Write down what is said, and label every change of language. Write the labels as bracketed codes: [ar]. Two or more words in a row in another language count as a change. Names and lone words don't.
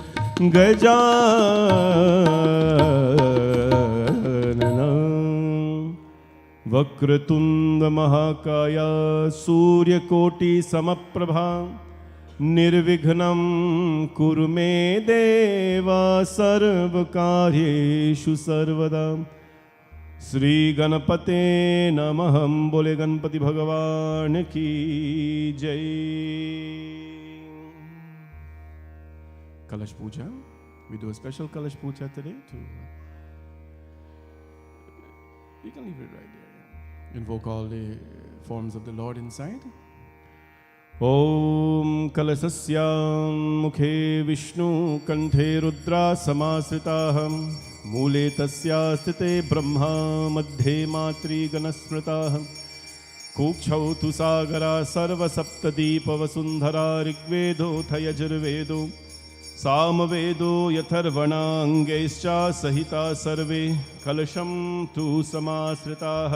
[sa] गजानना वक्रतुंड महाकाय सूर्यकोटि समप्रभा निर्विघ्नं कुरु मे देव सर्वकार्येषु सर्वदा श्री गणपते नमः। [hi] बोले गणपति भगवान की जय। कलश पूजा, [en] we do a special [hi] कलश पूजा [en] today too. You can leave it right there. Invoke all the forms of the Lord inside. [sa] ॐ कलशस्य मुखे विष्णु कण्ठे रुद्र समाश्रिताः मूले तस्या स्थिते ब्रह्मा मध्ये मातृ गणस्मृताः कुक्षौ तु सागरा सर्वसप्तदीप वसुंधरा ऋग्वेदोऽथ यजुर्वेदो सामवेदो यथर्वणाङ्गैश्च सहिता सर्वे कलशं तु समाश्रिताः।